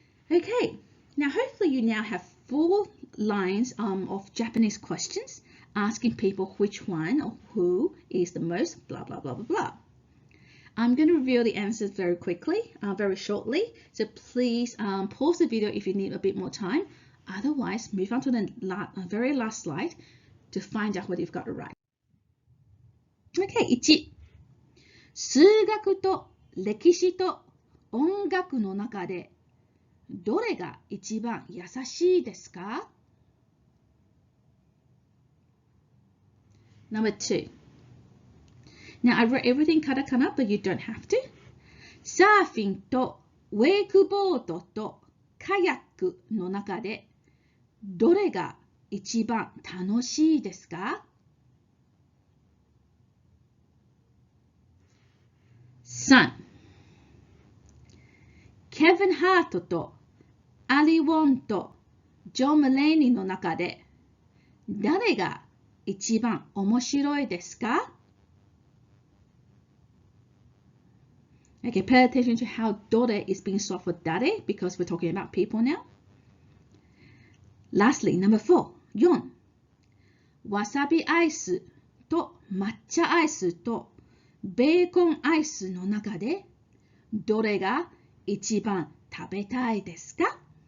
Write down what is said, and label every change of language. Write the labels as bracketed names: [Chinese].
[English] Okay, now hopefully you now have 4 lines of Japanese questions asking people which one or who is the most blah blah blah blah blah. I'm going to reveal the answers very quickly, very shortly, so please pause the video if you need a bit more time. Otherwise, move on to the very last slide to find out whether you've got it right. Okay, 1. [Japanese] 数学と歴史と音楽の中でどれが一番優しいですか? [English] Number 2. Now I wrote everything katakana, but you don't have to. [Japanese] サーフィンとウェイクボードとカヤックの中でどれが一番楽しいですか? [English] 3. [Japanese] ケビン・ハートとアリ・ウォンとジョン・ムレーニーの中で誰が一番面白いですか? [English] Okay, pay attention to how dore is being swapped for dare because we're talking about people now. Lastly, number 4. 4. [Japanese] わさびアイスと抹茶アイスとベーコンアイスの中でどれが一番食べたいですか?